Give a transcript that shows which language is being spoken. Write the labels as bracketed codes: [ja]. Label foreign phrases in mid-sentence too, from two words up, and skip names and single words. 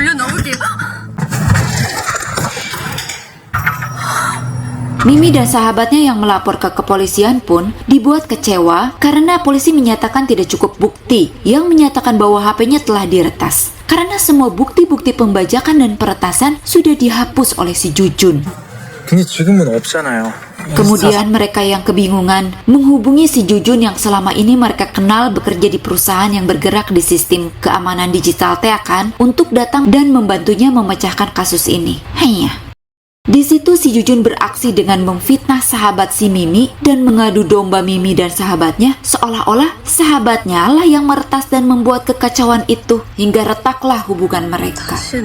[id] Mimi dan sahabatnya yang melapor ke kepolisian pun dibuat kecewa karena polisi menyatakan tidak cukup bukti yang menyatakan bahwa HP-nya telah diretas. Karena semua bukti-bukti pembajakan dan peretasan sudah dihapus oleh si Jujun. [ko] 근데 지금은 없잖아요. [id] Kemudian mereka yang kebingungan menghubungi si Jujun yang selama ini mereka kenal bekerja di perusahaan yang bergerak di sistem keamanan digital kan, untuk datang dan membantunya memecahkan kasus ini. Di situ si Jujun beraksi dengan memfitnah sahabat si Mimi dan mengadu domba Mimi dan sahabatnya, seolah-olah sahabatnya lah yang meretas dan membuat kekacauan itu hingga retaklah hubungan mereka.